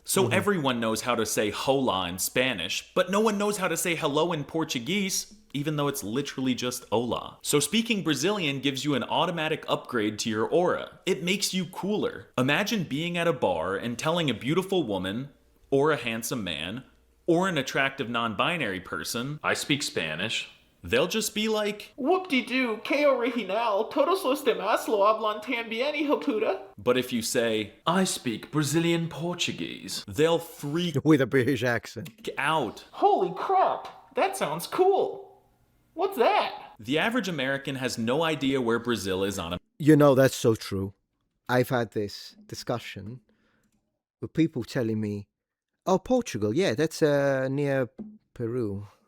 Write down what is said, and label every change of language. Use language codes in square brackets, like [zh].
[en] So everyone knows how to say hola in Spanish, but no one knows how to say hello in Portuguese, even though it's literally just hola. So speaking Brazilian gives you an automatic upgrade to your aura. It makes you cooler. Imagine being at a bar and telling a beautiful woman, or a handsome man, or an attractive non-binary person, I speak Spanish. They'll just be like, [es] Whoop-de-doo, que original, todos los demás lo hablan también, hijo puta. [en] But if you say, I speak Brazilian Portuguese, they'll freak With a British accent. out. Holy crap, that sounds cool. What's that? The average American has no idea where Brazil is on a You know, that's so true. I've had this discussion with people telling me, oh, Portugal, yeah, that's near Peru.